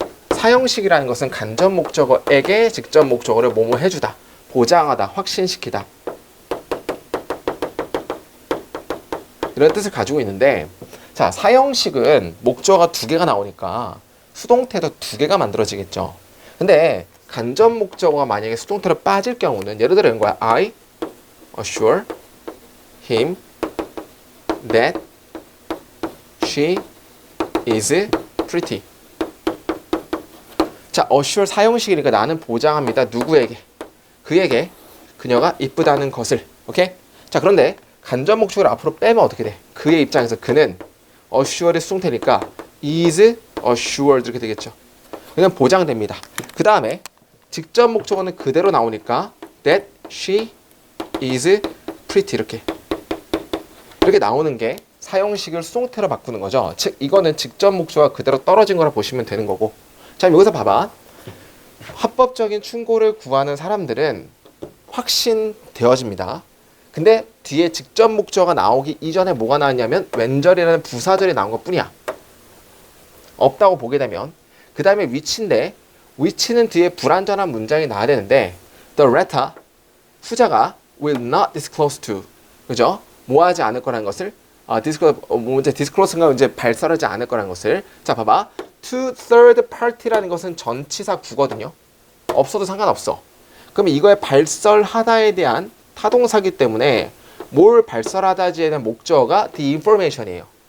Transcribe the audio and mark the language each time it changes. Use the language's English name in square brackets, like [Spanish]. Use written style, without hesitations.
[Korean] 사형식이라는 것은 간접 목적어에게 직접 목적어를 뭐뭐 해주다, 보장하다, 확신시키다 이런 뜻을 가지고 있는데, 자 사형식은 목적어가 2개가 나오니까 수동태도 2개가 만들어지겠죠. 근데 간접 목적어가 만약에 수동태로 빠질 경우는 예를 들어 이런 거야. [English] I assure him that she is pretty. [Korean] 자, assure 사형식이니까 나는 보장합니다. 누구에게? 그에게 그녀가 이쁘다는 것을. 오케이? 자, 그런데 간접 목적어를 앞으로 빼면 어떻게 돼? 그의 입장에서 그는 assure의 수동태니까 is assured 이렇게 되겠죠. 그냥 보장됩니다. 그 다음에 직접 목적어는 그대로 나오니까 [English] that she is pretty [Korean] 이렇게 나오는 게 사형식을 수동태로 바꾸는 거죠. 즉 이거는 직접 목적어가 그대로 떨어진 거라 보시면 되는 거고. 자, 여기서 봐봐. 합법적인 충고를 구하는 사람들은 확신되어집니다. 근데 뒤에 직접 목적어가 나오기 이전에 뭐가 나왔냐면 웬절이라는 부사절이 나온 것 뿐이야. 없다고 보게 되면. 그 다음에 위치인데, 위치는 뒤에 불완전한 문장이 나와야 되는데 [English] the letter [Korean] 후자가 [English] will not disclose to, [Korean] 그죠? 모하지 않을 거라는 것을 disclose가 이제 발설하지 않을 거라는 것을. 자, 봐봐. to third party라는 것은 전치사 구거든요. 없어도 상관없어. 그럼 이거에 발설하다에 대한 타동사기 때문에 뭘 발설하다지에 대한 목적어가 [English] the information [Korean] 이에요.